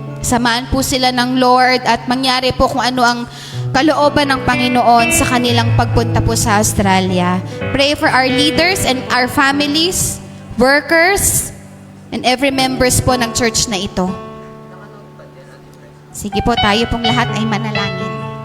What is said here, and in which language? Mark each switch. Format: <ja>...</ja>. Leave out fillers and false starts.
<tl>Samahan po sila ng Lord at mangyari po kung ano ang kalooban ng Panginoon sa kanilang pagpunta po sa Australia.</tl> <en>Pray for our leaders and our families, workers, and every members</en> <tl>po ng church na ito. Sige po, tayo pong lahat ay manalangin.</tl>